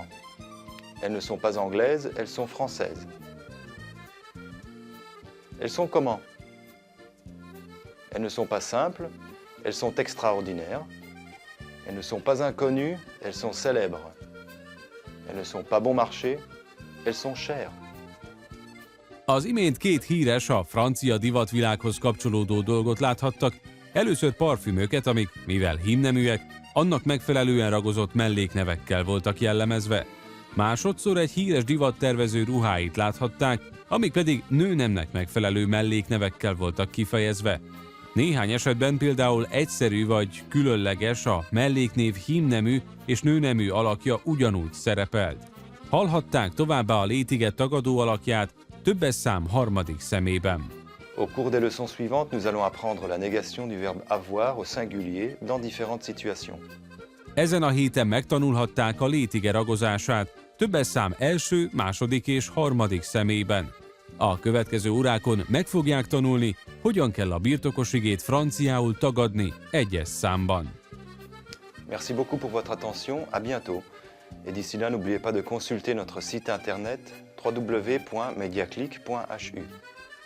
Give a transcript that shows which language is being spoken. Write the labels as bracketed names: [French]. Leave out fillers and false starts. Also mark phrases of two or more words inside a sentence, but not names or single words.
[French] Elles ne sont pas anglaises, elles sont françaises. Elles sont comment? Elles ne sont pas simples, elles sont extraordinaires. Elles ne sont pas inconnues, elles sont célèbres. Elles ne sont pas bon marché, elles sont chères. [Hungarian] Az imént két híres, a francia divatvilághoz kapcsolódó dolgot láthattak, először parfümöket, amik, mivel hímneműek, annak megfelelően ragozott melléknevekkel voltak jellemezve. Másodszor egy híres divattervező ruháit láthatták, amik pedig nőnemnek megfelelő melléknevekkel voltak kifejezve. Néhány esetben például egyszerű vagy különleges a melléknév hímnemű és nőnemű alakja ugyanúgy szerepelt. Hallhatták továbbá a létiget tagadó alakját többes szám harmadik szemében. [French] Au cours des leçons suivantes, nous allons apprendre la négation du verbe avoir au singulier dans différentes situations. [Hungarian] Ezen a héten megtanulhatták a létige ragozását többes szám első, második és harmadik személyben. A következő órákon meg fogják tanulni, hogyan kell a birtokosigét franciául tagadni egyes számban. [French] Merci beaucoup pour votre attention, à bientôt. Et d'ici là, n'oubliez pas de consulter notre site internet www.mediaclick.hu.